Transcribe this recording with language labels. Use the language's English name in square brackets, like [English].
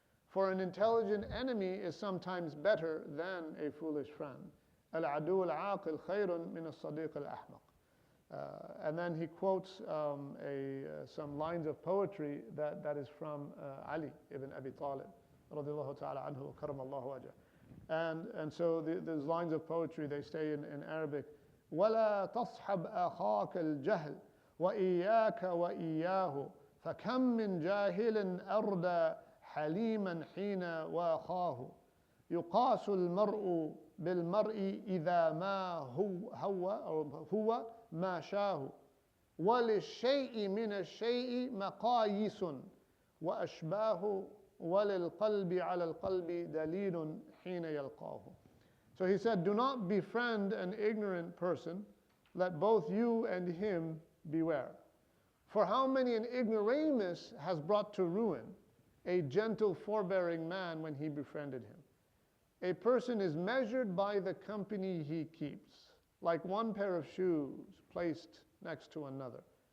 [English] For an intelligent enemy is sometimes better than a foolish friend. [Arabic] Al-adu al-aqil khayrun min as-sadiq al-ahmaq. [English] And then he quotes some lines of poetry that is from Ali ibn Abi Talib, [Arabic] radiallahu ta'ala anhu, wa karamallahu wajhah. [English] And so these lines of poetry, they say in Arabic, [Arabic] وَلَا تَصْحَبْ أَخَاكَ الْجَهْلِ وَإِيَّاكَ وَإِيَّاهُ فَكَمْ مِنْ جَاهِلٍ أَرْدَى حَلِيمًا حِينَ وَاخَاهُ يُقَاسُ الْمَرْءُ بِالْمَرْءِ إِذَا مَا هُوَ مَا شَاهُ وَلِلشَّيْءِ مِنَ الشَّيْءِ مَقَايِيسٌ وَأَشْبَاهُ وَلِلْقَلْبِ عَلَى الْقَلْبِ دَلِيلٌ حِينَ يَلْقَاهُ. [English] So he said, do not befriend an ignorant person, let both you and him beware. For how many an ignoramus has brought to ruin a gentle forbearing man when he befriended him. A person is measured by the company he keeps, like one pair of shoes placed next to another.